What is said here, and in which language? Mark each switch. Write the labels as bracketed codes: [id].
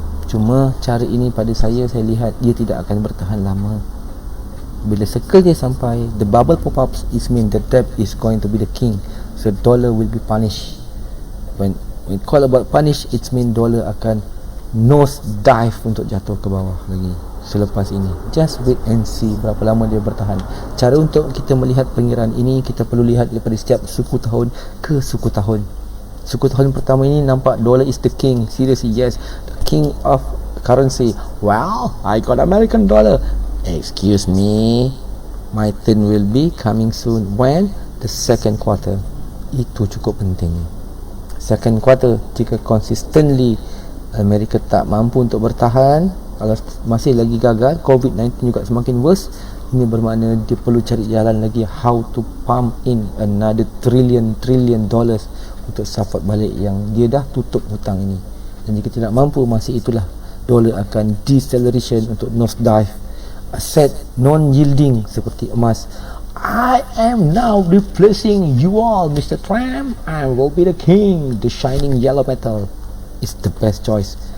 [ms] Cuma cara ini pada saya lihat dia tidak akan bertahan lama. Bila circle dia sampai, [en] the bubble pop-ups, is mean the debt is going to be the king, so dollar will be punished. When we call about punish, it's mean dollar [ms] akan [en] nose dive [ms] untuk jatuh ke bawah lagi selepas ini. [en] Just wait and see [ms] berapa lama dia bertahan. Cara untuk kita melihat pengiraan ini, kita perlu lihat daripada setiap suku tahun ke suku tahun. Suku tahun pertama ini nampak dollar [en] is the king. Seriously, yes, the king of currency. Well, I got American dollar. Excuse me, my turn will be coming soon. When? The second quarter. [ms] Itu cukup penting. Second quarter, jika consistently Amerika tak mampu untuk bertahan, kalau masih lagi gagal, COVID-19 juga semakin worse, ini bermakna dia perlu cari jalan lagi [en] how to pump in another trillion dollars [ms] untuk support balik yang dia dah tutup hutang ini. Dan jika tidak mampu, masih itulah dolar akan deceleration untuk nosedive. Aset non-yielding seperti emas. [en] I am now replacing you all, Mr. Trump. I will be the king. The shining yellow metal is the best choice.